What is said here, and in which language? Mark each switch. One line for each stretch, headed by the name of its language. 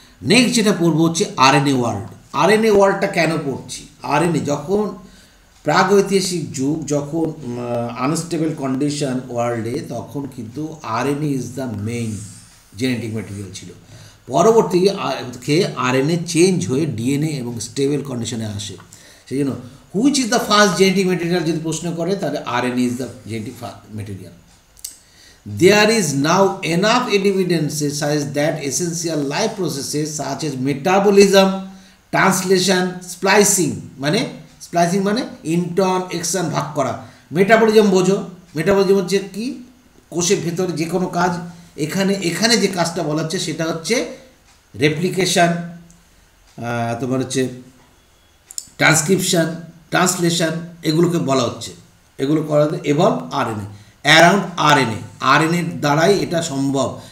Bangla: Next যেটা পড়বো হচ্ছে আরএনএ ওয়ার্ল্ড। আরএনএ ওয়ার্ল্ডটা কেন পড়ছি, আরএনএ যখন প্রাগৈতিহাসিক যুগ, যখন আনস্টেবল কন্ডিশন ওয়ার্ল্ডে, তখন কিন্তু RNA
English: is the main genetic material
Bangla: ছিল। পরবর্তী আরএনএ চেঞ্জ হয়ে ডিএনএ এবং স্টেবল কন্ডিশনে আসে। সেই জন্য
English: which is the first genetic material
Bangla: যদি প্রশ্ন করে, তাহলে
English: RNA is the genetic material. There is now enough evidence such that essential life processes such as metabolism, translation, splicing
Bangla: মানে ইন্ট্রন এক্সন ভাগ করা। মেটাবলিজম বোঝো, মেটাবলিজম হচ্ছে কি, কোষের ভেতরে যে কোনো কাজ। এখানে যে কাজটা বলা হচ্ছে সেটা হচ্ছে রেপ্লিকেশন, তোমার হচ্ছে ট্রান্সক্রিপশন, ট্রান্সলেশন, এগুলোকে বলা হচ্ছে। এগুলো করাতে এভলভ আরএনএ অ্যারাউন্ড আরএনএর দ্বারাই এটা সম্ভব।